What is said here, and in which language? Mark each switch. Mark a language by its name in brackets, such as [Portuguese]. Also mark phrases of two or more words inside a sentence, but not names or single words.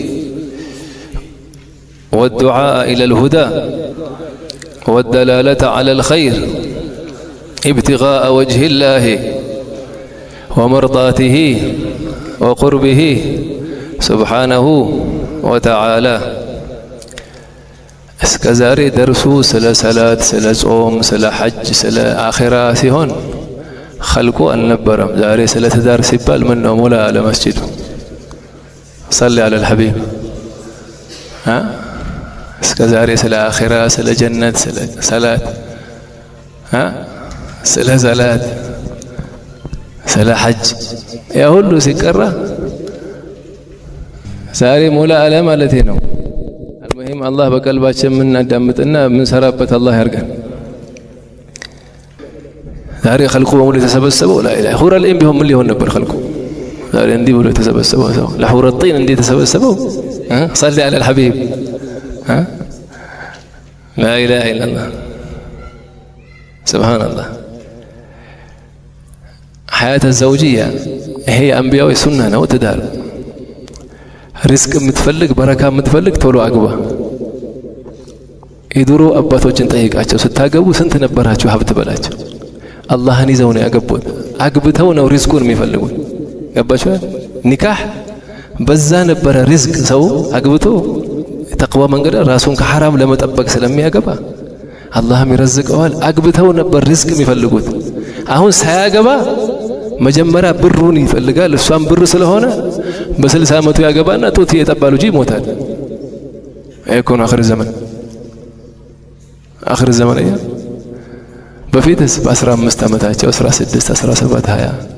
[Arabic] والدعاء إلى الهدى والدلالة على الخير ابتغاء وجه الله ومرضاته وقربه سبحانه وتعالى. [Amharic] እስከ ዛሬ ደርሱ ስለ ሰላት፣ ስለ ጾም፣ ስለ ሐጅ፣ ስለ አኺራ ሲሆን ኸልቁ አልነበረም። ዛሬ ስለ ትዳር ሲባል ምን ነው ሙላ ለመስጂዱ [Arabic] صلي على الحبيب። [Amharic] እስከ ዛሬ ስለ አኺራ፣ ስለ ጀነት፣ ስለ ሰላት፣ ስለ ሰላት፣ ስለ ሐጅ ያ ሁሉ ሲቀራ ዛሬ ሙላ አለ ማለት ነው። المهم الله በቀልባችን የምናዳምጥና የምንሰራበት አላህ ያርገን። ዛሬ ኸልቁ በሙሉ የተሰበሰበው ላኢላህ ሁረ ልኢን ቢሆን ምን ሊሆን ነበር? ኸልቁ ዛሬ እንዲህ ብሎ የተሰበሰበው ሰው ለሁረ ጢን እንዲህ የተሰበሰበው [Arabic] صلي على الحبيب لا إله إلا الله سبحان الله. حياة الزوجية هي أنبياء سنة [Amharic] ነው ትዳር። ሪዝቅ የምትፈልግ በረካ የምትፈልግ ቶሎ አግባ። የድሮ አባቶችን ጠይቃቸው፣ ስታገቡ ስንት ነበራችሁ ሀብት በላቸው። አላህን ይዘው ነው ያገቡት። አግብተው ነው ሪዝቁን የሚፈልጉት። ገባችሁ? ኒካህ በዛ ነበረ ሪዝቅ። ሰው አግብቶ ተቅዋ መንገድ ራሱን ከሐራም ለመጠበቅ ስለሚያገባ አላህም ይረዝቀዋል። አግብተው ነበር ሪዝቅ የሚፈልጉት። አሁን ሳያገባ መጀመሪያ ብሩን ይፈልጋል። እሷም ብር ስለሆነ በ60 ዓመቱ ያገባና ጡት እየጠባ ልጅ ይሞታል። አይኮን አኺር ዘመን አኺር ዘመን ያ በፊትስ በ15 ዓመታቸው 16 17 20